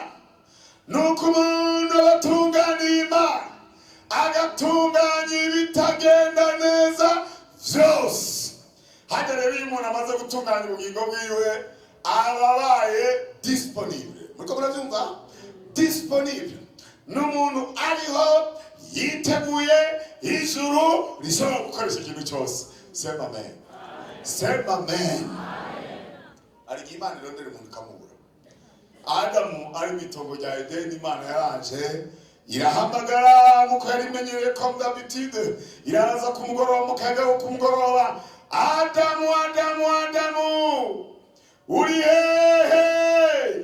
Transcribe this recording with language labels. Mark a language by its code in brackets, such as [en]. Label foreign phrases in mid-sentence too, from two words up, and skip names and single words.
[rn] Nuko umuntu abatunganye Imana agatunganya ibitagenda neza vyose. Hajya rero iyo umuntu amaze gutunganya ubugingo bwiwe ababaye disponible. Muriko muravyumva? Disponible. N'umuntu ariho yiteguye ijuru rishobora gukoresha ikintu cyose. [sw] Sema amen. Sema amen. [rn] Ariko Imana irondera umuntu ikamubura. Adamu ari mu itongo rya Edeni, Imana yaranje irahamagara nkuko yarimenyereye [fr] comme d'habitude, [rn] iraza ku mugoroba mu kaga wo ku mugoroba, Adamu, Adamu, Adamu, uri hehe?